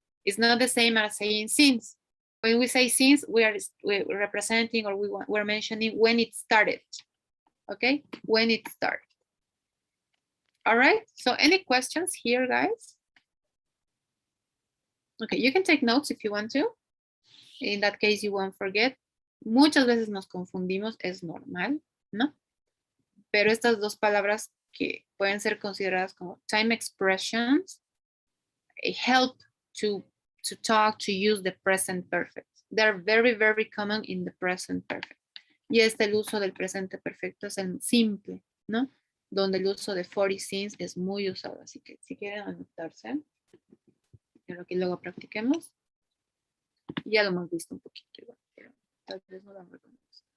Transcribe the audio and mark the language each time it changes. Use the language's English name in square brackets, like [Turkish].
[English] It's not the same as saying since. When we say since, we're representing or we're mentioning when it started. Okay, when it started. All right, so any questions here, guys? Okay, you can take notes if you want to. In that case, you won't forget. [Spanish] Muchas veces nos confundimos, es normal, ¿no? Pero estas dos palabras que pueden ser consideradas como time expressions [English] help to talk, to use the present perfect. They're very, very common in the present perfect. [Spanish] Y el uso del presente perfecto es el simple, ¿no? Donde el uso de for y since es muy usado. Así que si quieren anotarse, quiero que luego practiquemos. Ya lo hemos visto un poquito igual, pero tal vez no lo reconozco.